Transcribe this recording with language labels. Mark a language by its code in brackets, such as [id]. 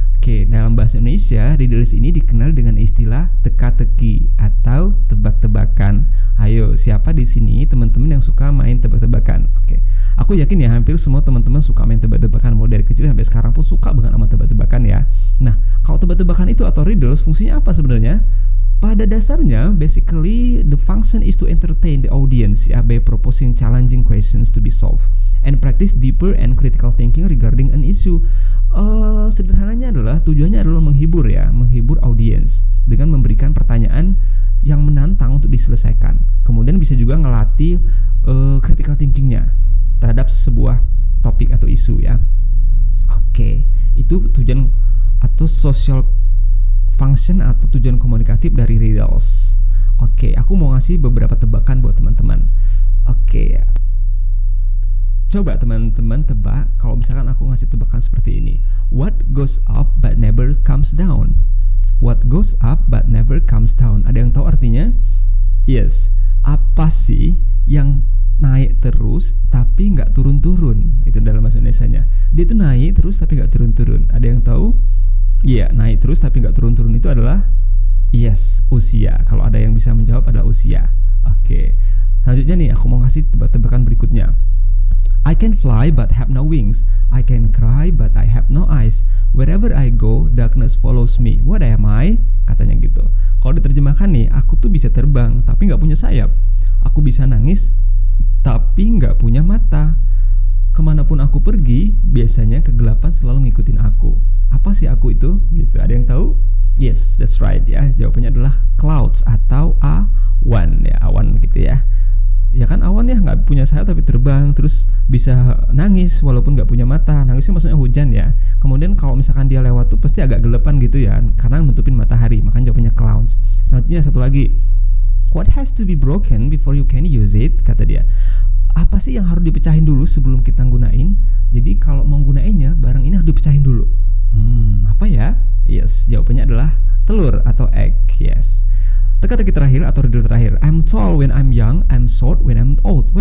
[id] Oke, dalam bahasa Indonesia, riddles ini dikenal dengan istilah teka-teki atau tebak-tebakan. Ayo, siapa di sini teman-teman yang suka main tebak-tebakan? Oke, aku yakin ya hampir semua teman-teman suka main tebak-tebakan. Mau dari kecil sampai sekarang pun suka banget sama tebak-tebakan ya. Nah, kalau tebak-tebakan itu atau riddles fungsinya apa sebenarnya? Pada dasarnya, [en] basically the function is to entertain the audience ya, by proposing challenging questions to be solved and practice deeper and critical thinking regarding an issue. [id] Sederhananya adalah tujuannya adalah menghibur ya, menghibur audiens dengan memberikan pertanyaan yang menantang untuk diselesaikan. Kemudian bisa juga ngelatih critical thinkingnya terhadap sebuah topik atau isu ya. Oke, itu tujuan atau social function atau tujuan komunikatif dari riddles. Oke, aku mau ngasih beberapa tebakan buat teman-teman. Oke, coba teman-teman tebak kalau misalkan aku ngasih tebakan seperti ini. [en] What goes up but never comes down? What goes up but never comes down? [id] Ada yang tahu artinya? Yes. Apa sih yang naik terus tapi nggak turun-turun? Itu dalam bahasa Indonesianya. Dia tuh naik terus tapi nggak turun-turun. Ada yang tahu? Iya, naik terus tapi nggak turun-turun itu adalah yes, usia. Kalau ada yang bisa menjawab adalah usia. Oke. Selanjutnya nih, aku mau kasih tebak-tebakan berikutnya. [en] I can fly but have no wings. I can cry but I have no eyes. Wherever I go, darkness follows me. What am I? [id] Katanya gitu. Kalau diterjemahkan nih, aku tuh bisa terbang tapi nggak punya sayap. Aku bisa nangis tapi nggak punya mata. Kemanapun aku pergi, biasanya kegelapan selalu ngikutin aku. Apa sih aku itu? Gitu. Ada yang tahu? [en] Yes, that's right [id] ya. Jawabannya adalah clouds atau awan ya, awan gitu ya. Ya kan awan ya, nggak punya sayap tapi terbang, terus bisa nangis walaupun nggak punya mata. Nangisnya maksudnya hujan ya. Kemudian kalau misalkan dia lewat tuh pasti agak gelapan gitu ya, karena nutupin matahari, makanya jawabannya clouds. Selanjutnya satu lagi, [en] what has to be broken before you can use it, [id] kata dia. Apa sih yang harus dipecahin dulu sebelum kita gunain? Jadi kalau mau gunainnya, barang ini harus dipecahin dulu. Apa ya? Yes, jawabannya adalah telur atau egg. Yes. Teka-teki terakhir atau riddle terakhir. [en] I'm tall when I'm young, I'm short when I'm old.